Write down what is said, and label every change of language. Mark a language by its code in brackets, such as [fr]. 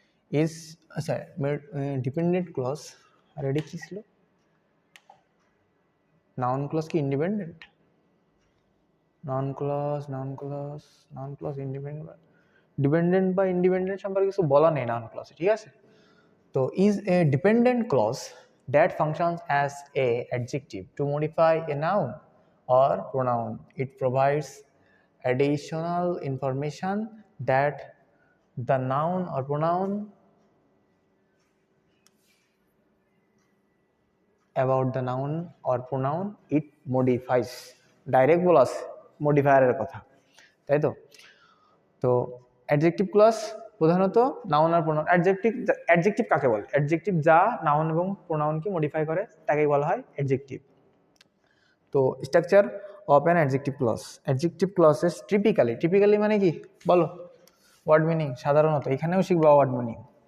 [bn] Is, আচ্ছা dependent clause, আর এটা কি ছিল, নাউন ক্লজ কি independent, noun clause independent, dependent বা ইন্ডিপেন্ডেন্ট সম্পর্কে কিছু বলা নেই নাউন ক্লজে, ঠিক আছে। [en] তো is a dependent clause that functions as an adjective to modify a noun or pronoun. It provides additional information that the noun or pronoun about the noun or pronoun it modifies. [bn] Direct বলা আছে মডিফায়ারের কথা, তাই তো। তো adjective clause প্রধানত noun আর pronoun, adjective কাকে বলে, adjective যা নাউন এবং প্রোনাউনকে মডিফাই করে তাকেই বলা হয় অ্যাডজেক্টিভ। তো [en] structure of an adjective clause, adjective clauses typically [bn] মানে কি বলো, ওয়ার্ড মিনিং, সাধারণত এখানেও শিখবা ওয়ার্ড মিনিং।